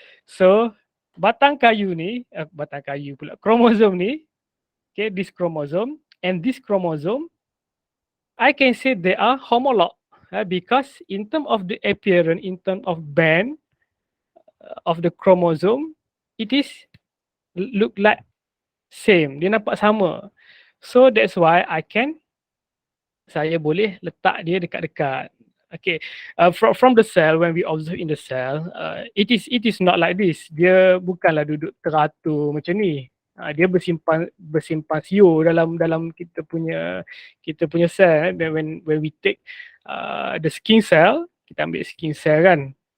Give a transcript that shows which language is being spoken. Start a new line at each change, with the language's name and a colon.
Malay: So batang kayu ni, kromosom ni,
English: okay, this chromosome and this chromosome, I can say they are homolog because in terms of the appearance, in terms of band of the chromosome, it is look like same.
Malay: Dia nampak sama.
English: So that's why
Malay: saya boleh letak dia dekat-dekat.
English: Okay, from the cell, when we observe in the cell, it is not like this.
Malay: Dia bukanlah duduk teratur macam ni. Dia bersimpan siur dalam kita punya cell.
English: When we take the skin cell,
Malay: kita ambil skin cell kan.